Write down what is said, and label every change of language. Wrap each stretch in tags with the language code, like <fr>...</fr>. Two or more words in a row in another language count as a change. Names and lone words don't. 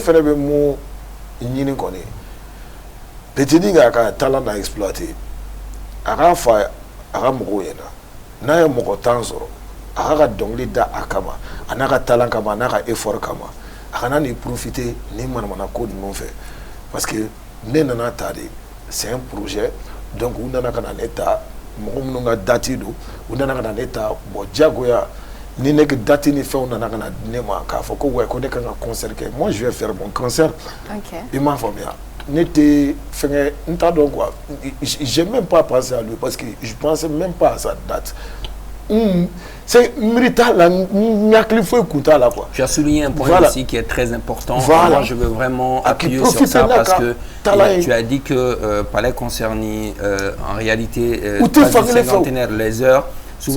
<bm>fɛnɛ bɛ mun ɲini kɔni petini ka talent na exploiter a k'a fa a ka mɔgɔw ɲɛna n'a ye mɔgɔ 10 sɔrɔ a k'a ka dɔnkili da a kama a n'a ka talent kama a n'a ka effort kama a kana ni profiter ni manamana ko ninnu fɛ</bm> <fr>parce que</fr> <bm>ne nana ta de</bm> <fr>c'est un projet donc</fr> <bm>u nana ka na ne ta mɔgɔ minnu ka date don u nana ka na ne ta bon diyagoya ni ne ka date ni fɛnw nana ka na ne ma k'a fɔ ko ouais ko ne kan ka concert kɛ</bm> <fr>moi je vais faire mon concert</fr> <bm>i m'a faamuya ne tɛ fɛngɛ n t'a dɔn quoi</bm> <fr>j'ai même pas pensé à lui parce que je pensais même pas à sa date c'est mérita</fr> <bm>la quoi.</bm> <fr>Tu as souligné un point ici qui est très important. Moi, je veux vraiment appuyer sur ça parce que tu as dit que palais concerné en réalité cinquantenaire les heures souvent</fr>